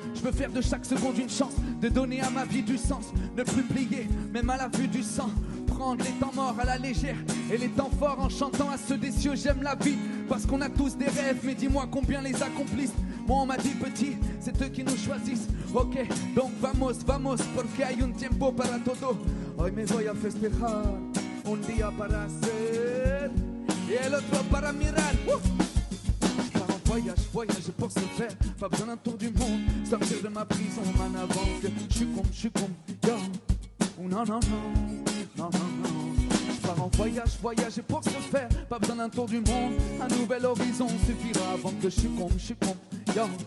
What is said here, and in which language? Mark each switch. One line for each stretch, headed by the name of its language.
French: Je veux faire de chaque seconde une chance de donner à ma vie du sens. Ne plus plier, même à la vue du sang. Prendre les temps morts à la légère et les temps forts en chantant à ceux des cieux. J'aime la vie parce qu'on a tous des rêves, mais dis-moi combien les accomplissent. Moi on m'a dit petit, c'est eux qui nous choisissent.
Spanish: Ok, donc vamos, vamos, porque hay un tiempo para todo. Hoy me voy a festejar. Un día para hacer y el otro para mirar.
French: Je pars en voyage, voyager pour se faire. Pas besoin d'un tour du monde, sortir de ma prison. Man avant que je suis con, yo. Oh non, non, non, non, non, non. Je pars en voyage, voyager pour se faire. Pas besoin d'un tour du monde, un nouvel horizon suffira avant que je suis con, yo.